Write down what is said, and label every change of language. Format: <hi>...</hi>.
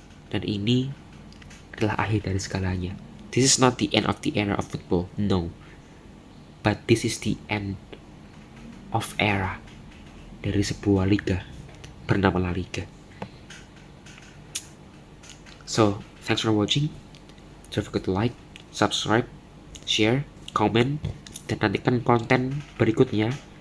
<id>Dan ini adalah akhir dari segalanya.</id> <en>This is not the end of the era of football, no. But this is the end of era</en> <id>dari sebuah liga bernama</id> <en>La Liga. So, thanks for watching. Don't forget to like, subscribe, share, comment,</en> <id>dan nantikan konten berikutnya.</id>